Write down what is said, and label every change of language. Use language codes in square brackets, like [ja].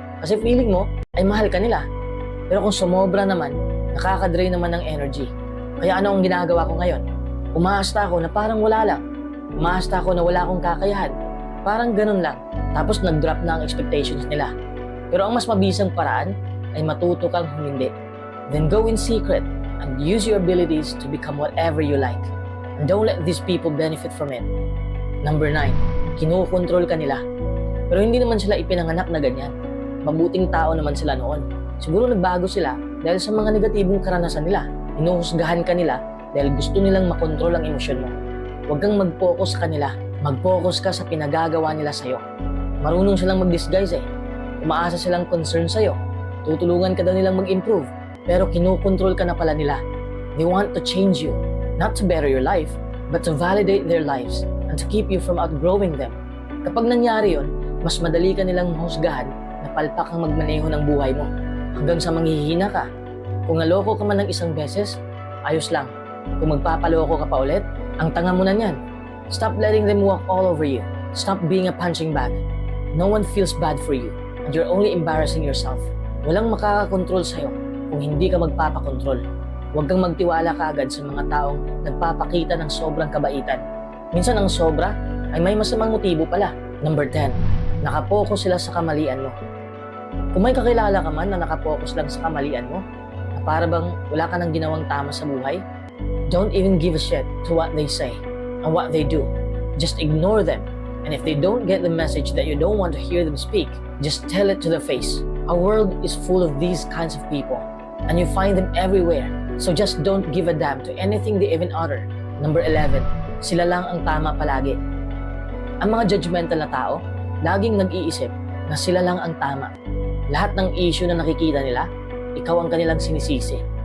[tl] Kasi feeling mo ay mahal ka nila. Pero kung sumobra naman, nakaka-drain naman ng energy. Kaya ano ang ginagawa ko ngayon? Umaasta ako na parang wala lang. Umaasta ako na wala akong kakayahan. Parang ganun lang. Tapos nag-drop na ang expectations nila. Pero ang mas mabisang paraan ay matuto kang humindi. [en] Then go in secret and use your abilities to become whatever you like. And don't let these people benefit from it. [tl] Number 9, kinukontrol ka nila. Pero hindi naman sila ipinanganak na ganyan. Mabuting tao naman sila noon. Siguro nagbago sila dahil sa mga negatibong karanasan nila. Hinuhusgahan ka nila dahil gusto nilang makontrol ang emosyon mo. Huwag kang mag-focus sa kanila. Mag-focus ka sa pinagagawa nila sa'yo. Marunong silang mag-disguise eh. Umaasa silang concern sa'yo. Tutulungan ka daw nilang mag-improve. Pero kinukontrol ka na pala nila. [en] They want to change you. Not to better your life, but to validate their lives and to keep you from outgrowing them. [tl] Kapag nangyari yon, mas madali ka nilang mahusgahan na palpak ang magmaneho ng buhay mo. Hanggang sa manghihina ka. Kung naloko ka man ng isang beses, ayos lang. Kung magpapaloko ka pa ulit, ang tanga mo na niyan. [en] Stop letting them walk all over you. Stop being a punching bag. No one feels bad for you, and you're only embarrassing yourself. [tl] Walang makakakontrol sa'yo kung hindi ka magpapakontrol. Huwag kang magtiwala kaagad sa mga taong nagpapakita ng sobrang kabaitan. Minsan ang sobra ay may masamang motibo pala. Number 10, nakapokus sila sa kamalian mo. Kung may kakilala ka man na nakapokus lang sa kamalian mo, na para bang wala ka nang ginawang tama sa buhay, [en] don't even give a shit to what they say and what they do. Just ignore them. And if they don't get the message that you don't want to hear them speak, just tell it to their face. Our world is full of these kinds of people, and you find them everywhere. So just don't give a damn to anything they even utter. [tl] Number 11, sila lang ang tama palagi. Ang mga judgmental na tao, laging nag-iisip na sila lang ang tama. Lahat ng issue na nakikita nila, ikaw ang kanilang sinisisi.